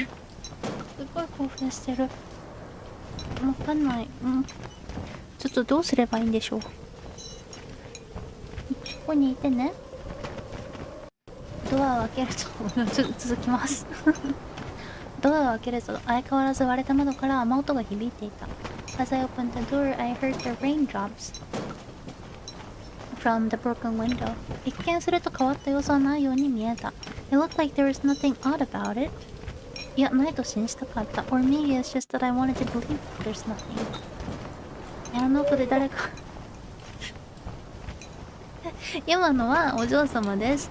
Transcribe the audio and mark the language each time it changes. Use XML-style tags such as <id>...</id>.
<ja>すごい興奮してる。わかんない。ちょっとどうすればいいんでしょう。ここにいてね。ドアを開けると続きます。ドアを開けると相変わらず割れた窓から雨音が響いていた。</ja> <en>As I opened the door, I heard the raindrops from the broken window.</en> <ja>一見すると変わった様子はないように見えた。</ja> <en>It looked like there was nothing odd about it.</en> <ja>いや、ないと信じたかった。</ja> <en>Or maybe it's just that I wanted to believe there's nothing.</en> <ja>部屋の奥で誰か今のはお嬢様です。</ja>